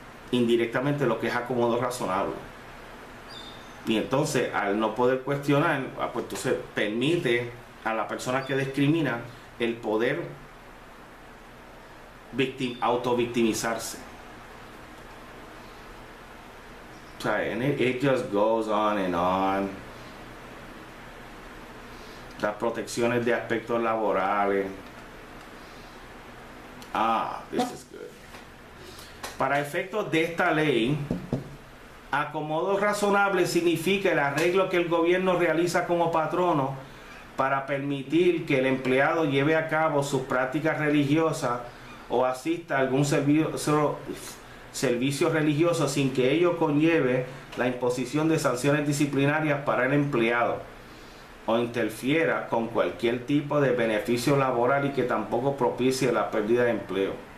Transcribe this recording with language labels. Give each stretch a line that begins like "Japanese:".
Spanish: indirectamente lo que es acomodo razonable. Y entonces, al no poder cuestionar, pues entonces permite a la persona que discrimina el poder autovictimizarse. O sea,
English: and it just goes on and on.
Spanish: Las protecciones de aspectos laborales.
English: This is good.
Spanish: Para efectos de esta ley, acomodo razonable significa el arreglo que el gobierno realiza como patrono para permitir que el empleado lleve a cabo sus prácticas religiosas o asista a algún servicio religioso sin que ello conlleve la imposición de sanciones disciplinarias para el empleado o interfiera con cualquier tipo de beneficio laboral y que tampoco propicie la pérdida de empleo.